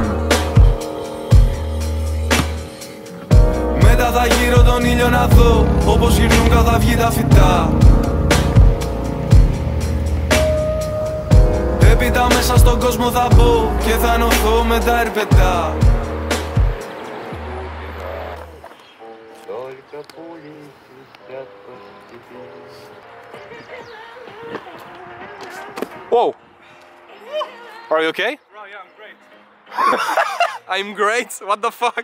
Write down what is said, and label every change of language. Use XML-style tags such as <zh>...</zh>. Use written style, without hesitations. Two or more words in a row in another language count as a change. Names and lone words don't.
<el>Μετά θα γύρω τον ήλιο να δω, όπως γυρνούν κατά βγει τα φυτά. Έπειτα μέσα στον κόσμο θα μπω και θα ενωθώ με τα ερπετά.</el> <en>Whoa! Are you okay? Oh yeah, I'm great. I'm great? What the fuck?</en>